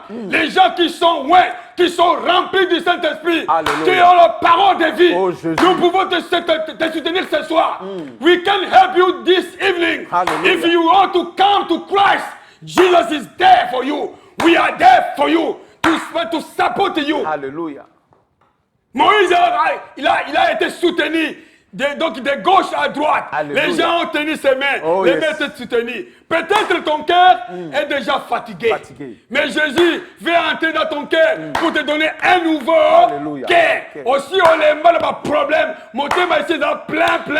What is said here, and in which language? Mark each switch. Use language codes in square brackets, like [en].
[fr] Les gens qui sont qui sont remplis du Saint-Esprit, qui ont la parole de vie, nous pouvons te soutenir ce soir. [en] We can help you this evening. If you want to come to Christ, Jesus is there for you. We are there for you to support you. [fr] Alléluia. Moïse, il a été soutenu. Donc de gauche à droite, Alléluia. Les gens ont tenu ses mains, les mains étaient soutenues. Peut-être ton cœur est déjà fatigué. Mais Jésus veut entrer dans ton cœur pour te donner un nouveau cœur. Aussi, on a mal à problème. Mon thème ici est plein.